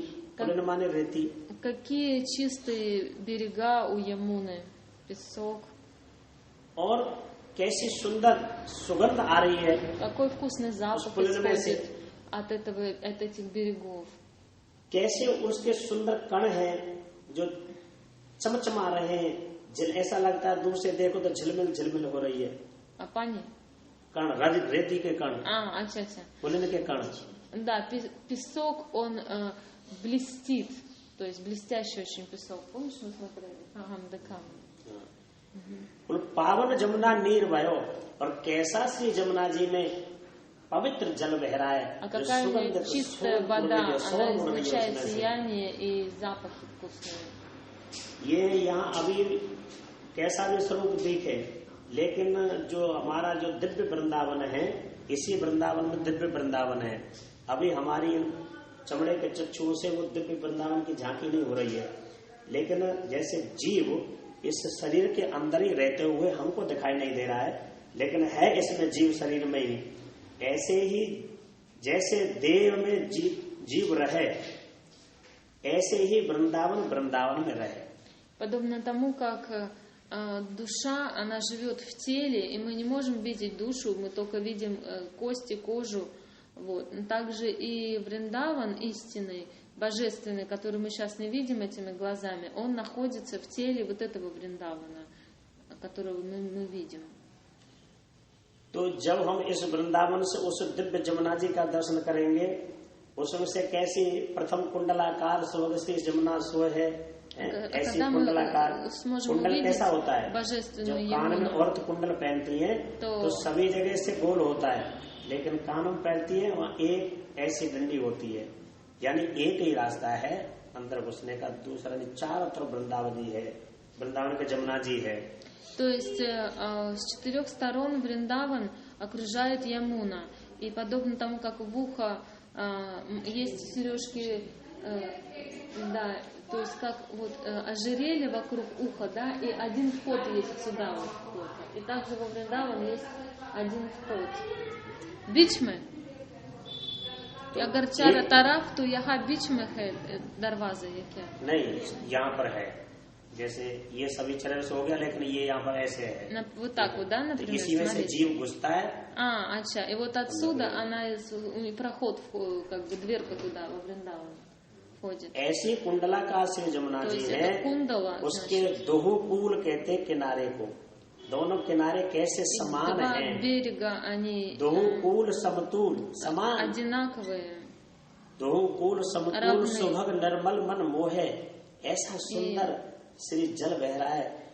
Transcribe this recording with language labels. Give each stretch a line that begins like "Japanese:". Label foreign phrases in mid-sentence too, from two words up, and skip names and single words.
Hindi: पुलिन माने रेती।
Russian: Какие чистые берега у Ямуны, песок.
Hindi: और कैसी सुंदर सुगंध आ रही है।
Russian: Какой вкусный запах
Hindi: पुलिन में से
Russian: исходит от этих берегов.
Hindi: कैसे उसके सुंदर कण हैं जो चमचमा रहे हैं, ऐसा लगता है दूर से देखो तो झिलमिल झिलमिल हो रही है।
Russian: Пани?
Hindi: कण रेती के कण, अच्छा. पुलिन के कण।
Russian: Да, песок, он блестит, то есть блестящий очень песок. Помнишь, мы смотрели? Декам.
Hindi: पावन जमुना नीर भयो, और कैसा श्री जमुना जी में पवित्र जल बह रहा है।
Russian: А какая у нее чистая вода, она излучает сияние и запахи вкусные.
Hindi: ये यहाँ अभी कैसा भी स्वरूप दिखे, लेकिन जो हमारा जो दिव्य वृंदावन है, इसी वृंदावन में दिव्य वृंदावन है। अभी हमारी चमड़े के चक्षुओं से वो दिव्य वृंदावन की झांकी नहीं हो रही है, लेकिन जैसे जीव इस शरीर के अंदर ही रहते हुए हमको दिखाई नहीं दे रहा है, लेकिन है इसमें जीव शरीर में ही। ऐसे ही जैसे देव में जीव रहे, ऐसे ही वृंदावन वृंदावन में रहे।
Russian: Подобно тому, как душа, она живет в теле, и мы не можем видеть душу, мы только видим кости, кожу. Вот. Также и Вриндаван истинный, божественный, который мы сейчас не видим этими глазами, он находится в теле вот этого Вриндавана, которого мы видим.
Hindi: तो जब हम इस वृंदावन से उस दिव्य जमुना जी का दर्शन करेंगे, उसमें से कैसी प्रथम कुंडलाकार सुभग श्री जमुना सो है, ऐसी कुंडलाकार। कुंडल कैसा होता है? जब कान में औरत कुंडल पहनती है तो सभी जगह से गोल होता है, लेकिन कान में पहनती है वहाँ एक ऐसी डंडी होती है, यानी एक ही रास्ता है अंदर घुसने का, दूसरा नहीं, चारों तरफ वृंदावन जी है, वृंदावन के जमुना जी है।
Russian: То есть с четырех сторон Вриндаван окружает Ямуна, и подобно тому, как в ухо есть сережки, да, то есть как вот ожерелье вокруг уха, да, и один вход есть сюда вот вход. И также во Вриндаван есть один вход.
Hindi: बीच में अगर चार तरफ तो यहाँ बीच में है दरवाजा, ये क्या? नहीं, यहाँ पर है, जैसे ये सभी चरण से हो गया, लेकिन ये यहाँ पर ऐसे है।
Russian: Вот так вот, да, например?
Hindi: इसी में से जीव घुसता है। अच्छा,
Russian: и вот отсюда она проход, как бы дверка туда во Вриндаван входит.
Hindi: ऐसी कुंडलाकार श्री जमुना जी है, उसके दोहु कूल कहते किनारे को, दोनों किनारे कैसे समान हैं, दोहु कूल समतूल, समान, दोहु कूल समतूल, सुभग निर्मल मन मोहे, ऐसा सुंदर श्री जल बह रहा है।